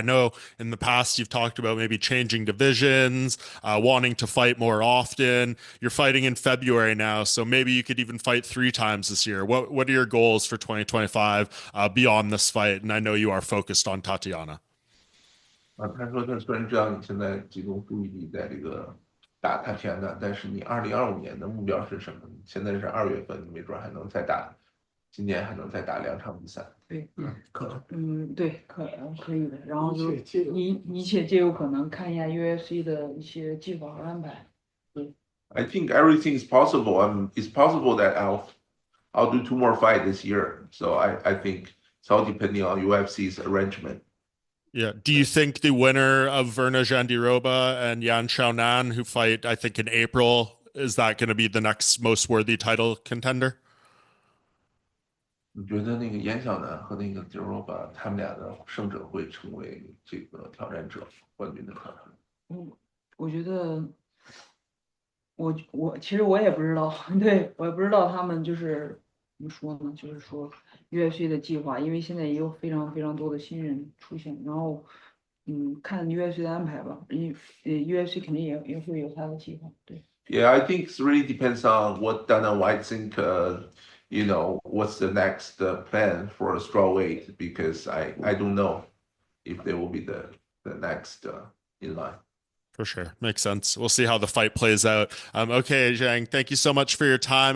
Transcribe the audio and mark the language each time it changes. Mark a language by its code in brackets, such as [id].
[en] I know in the past you've talked about maybe changing divisions, wanting to fight more often. You're fighting in February now, so maybe you could even fight 3 times this year. What are your goals for 2025 beyond this fight? And I know you are focused on Tatiana. [zh] 他说他虽然知道你现在集中注意力在这个打他天的，但是你2025年的目标是什么？现在是2月份，你没准还能再打，今年还能再打2场比赛。对，可能。对，可以的。然后就一切皆有可能，看一下 UFC 的一些计划和安排。 [en] I think everything is possible. It's possible that I'll do 2 more fights this year. So I think it's all depending on UFC's arrangement. Yeah. Do you think the winner of Verna Jandiroba and Yan Xiaonan, who fight, I think, in April, is that going to be the next most worthy title contender? [zh] 你觉得那个严小南和那个 Diroba 他们俩的胜者会成为这个挑战者冠军的挑战者？我觉得我其实我也不知道，对，我也不知道他们就是怎么说呢，就是说 UFC 的计划，因为现在也有非常非常多的新人出现，然后看 UFC 的安排吧，UFC 肯定也会有他的计划，对。 [en] Yeah, I think it really depends on what Dana White think. What's the next plan for a strawweight? Because I don't know if they will be the next in line. For sure. Makes sense. We'll see how the fight plays out. Okay, Zhang, thank you so much for your time.